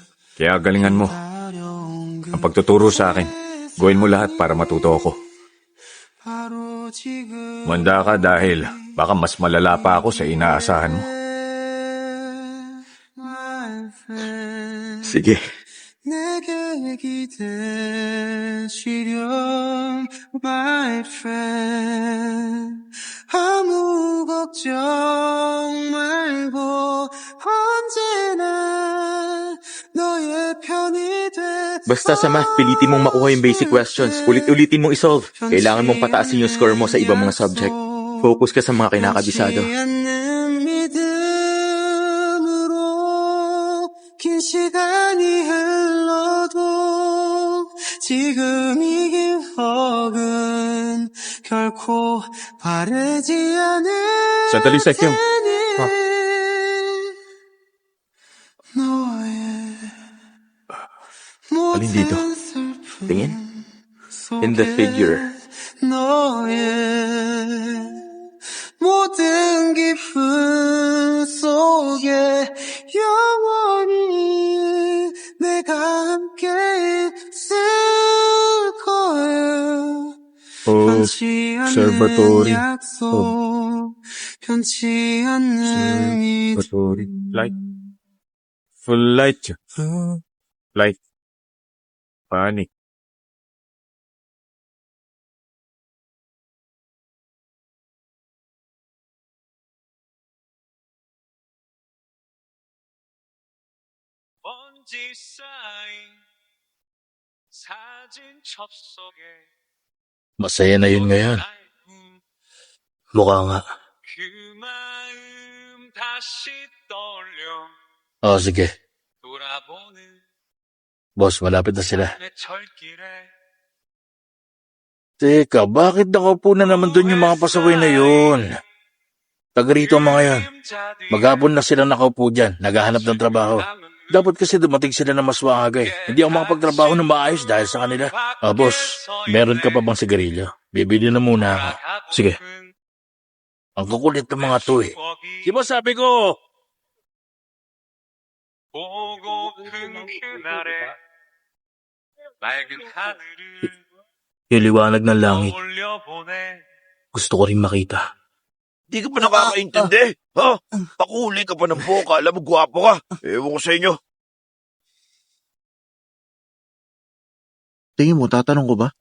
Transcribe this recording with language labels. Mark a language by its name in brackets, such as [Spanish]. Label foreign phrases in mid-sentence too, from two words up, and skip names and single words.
[Filipino] Kaya galingan mo. Ang pagtuturo sa akin, gawin mo lahat para matuto ako. Manda ka dahil baka mas malala pa ako sa inaasahan mo. Sige. [Korean] 내게 기대시렴 [English] my friend [Korean] 아무 걱정 말고 언제나 너의 편이 돼 [Filipino] Basta sa math, pilitin mong makuha yung [English] basic questions. [Filipino] Ulit-ulitin mong isolve. Kailangan mong pataasin yung score mo sa ibang mga subject. Focus ka sa mga kinakabisado. [Korean] 않는 믿음으로 긴 시간이 흘러도 지금 이 기억은 결코 바르지 않을 [Filipino] Sandali, Sekyong. [Korean] 너의 [Filipino] Alin dito? [Korean] 모든 슬픔 [Filipino] Tingin. [English] In the figure. [Korean] 너의 모든 기쁨 속에 영원히 내가 함께 있을 거야. 변치 않는 [Filipino] Observatory. [Korean] 약속, 변치 않는 믿음. [English] Light. Full light. Light. [Filipino] Panic. [Korean] 먼지 쌓인 사진 첩 속에 [Filipino] Masaya na yun ngayon. Mukha nga. [Korean] 그 마음 다시 떠올려 [Filipino] O sige. [Korean] 돌아보는 [Filipino] Boss, malapit na sila. [Korean] 내 철길에 [Filipino] Teka, bakit nakaupo na naman dun yung mga pasaway na yun? Taga rito ang mga yan. Maghapon na sila nakaupo dyan, naghahanap ng trabaho. Dapat kasi dumating sila na mas maaga eh. Hindi ako makapagtrabaho na maayos dahil sa kanila. Ah, boss, meron ka pa bang sigarilyo? Bibili na muna ako. Sige. Ang kukulit ng mga to eh. Di ba sabi ko? [Korean] 보고픈 그날에 맑은 하늘을 [Filipino] Yung liwanag ng langit. [Korean] 올려보내 [Filipino] Gusto ko rin makita. Di ka pa nakakaintindi? Ha? Pakuli ka pa ng boka. Alam mo, gwapo ka. Ewan ko sa inyo. Tingin mo, tatanong ko ba?